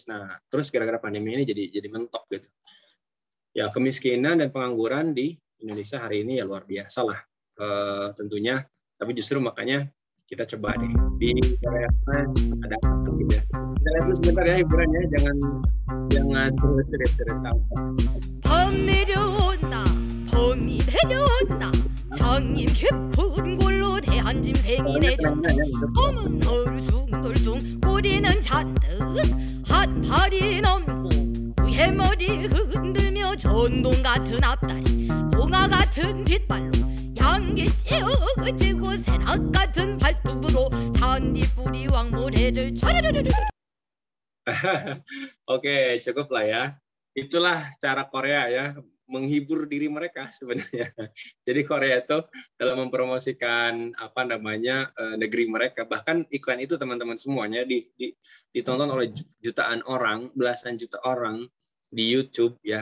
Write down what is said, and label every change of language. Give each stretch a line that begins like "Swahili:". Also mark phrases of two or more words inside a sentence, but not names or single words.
Indonesian: Nah, terus gara-gara pandemi ini jadi mentok gitu. Ya, kemiskinan dan pengangguran di Indonesia hari ini ya luar biasa lah. Tentunya, tapi justru makanya kita coba deh di Korea ada apa gitu ya. Kita lihat dulu sebentar ya hiburannya, jangan terus serius-serius sampai.
Korean: 봄 내려온다 봄이 내려온다 장님 깊은 골로 대한 짐승이 내려온다 봄은 얼숭덜숭 꼬리는 잔뜩 한 팔이 넘고 해머리 흔들며 전동 같은 앞다리 봉화 같은 뒷발로 양기 찌우지고 새낙 같은 발톱으로 잔디뿌리 왕모래를 촤르르르르.
Indonesian: Oke, cukup lah ya. Itulah cara Korea ya, menghibur diri mereka sebenarnya. Jadi Korea itu dalam mempromosikan apa namanya negeri mereka, bahkan iklan itu teman-teman semuanya ditonton oleh jutaan orang, belasan juta orang di YouTube ya.